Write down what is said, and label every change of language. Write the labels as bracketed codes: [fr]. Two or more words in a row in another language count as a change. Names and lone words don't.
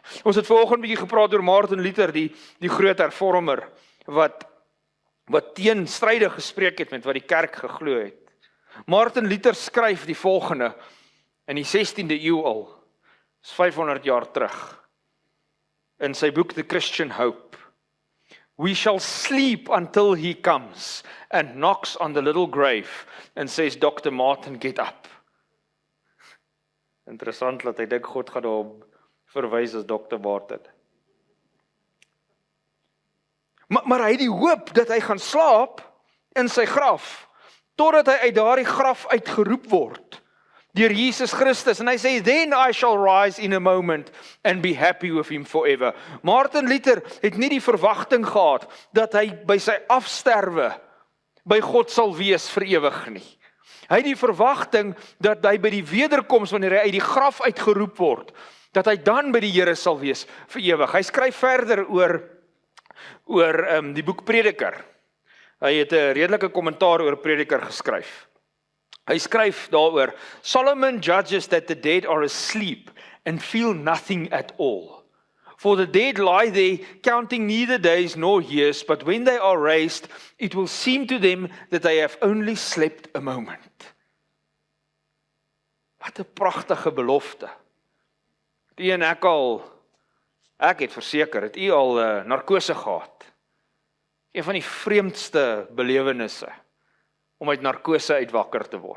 [af] Ons het vanoggend 'n bietjie gepraat oor Martin Luther, die groot hervormer, wat teenstrydig gespreek het met wat die kerk geglo het. Martin Luther skryf die volgende, in die 16de eeu al, is 500 jaar terug, in sy boek The Christian Hope. [en] We shall sleep until he comes and knocks on the little grave and says, Dr. Martin, get up. [af] Interessant dat hy dink God gaan daarop verwys as Dr. Martin. Maar hy het die hoop dat hy gaan slaap in sy graf, totdat hy uit daardie graf uitgeroep word. deur Jesus Christus. En hy sê, [en] then I shall rise in a moment and be happy with him forever. [af] Martin Luther het nie die verwagting gehad dat hy by sy afsterwe by God sal wees vir ewig nie. Hy het die verwagting dat hy by die wederkoms, wanneer hy uit die graf uitgeroep word, dat hy dan by die Here sal wees vir ewig. Hy skryf verder oor die boek Prediker. Hy het 'n redelike kommentaar oor Prediker geskryf. Hy skryf daaroor, [en] Solomon judges that the dead are asleep and feel nothing at all. For the dead lie there, counting neither days nor years, but when they are raised, it will seem to them that they have only slept a moment. [af] Wat 'n pragtige belofte. Ek het verseker, het u al narkose gehad. Een van die vreemdste belewennisse, om uit narkose uit wakker te word.